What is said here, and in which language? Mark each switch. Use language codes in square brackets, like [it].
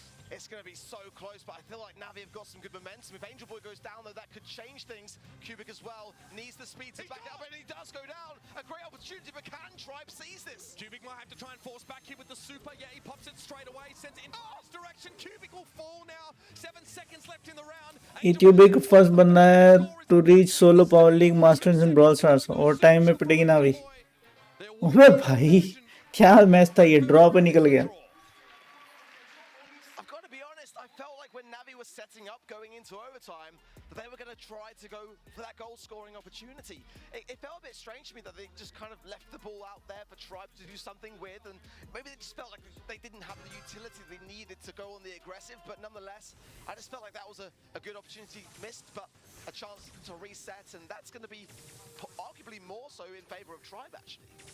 [en] it's going to be so close, but I feel like Navi have got some good momentum. If Angel Boy goes down, though, that could change things. Cubic as well needs the speed to back it up, and he does go down. A great opportunity, but can Tribe seize this? Cubic might have to try and force back here with the super. Yeah, he pops it straight away, sends it into this direction. Cubic will fall now. 7 seconds left in the round. Cubic first [hi] बनना है [en] to reach solo power league masters in Brawl Stars और time [hi] में पिटेगी [en] Navi. [hi] ओए भाई क्या match था ये, draw पे निकल गया। [en] I've got to be honest, I felt like when Navi was setting up going into overtime, that they were going to try to go for that goal scoring opportunity. It felt a bit strange to me that they just kind of left the ball out there for Tribe to do something with, and maybe they just felt like they didn't have the utility they needed to go on the aggressive, but nonetheless, I just felt like that was a good opportunity missed, but a chance to reset, and that's going to be arguably more so in favor of Tribe, actually.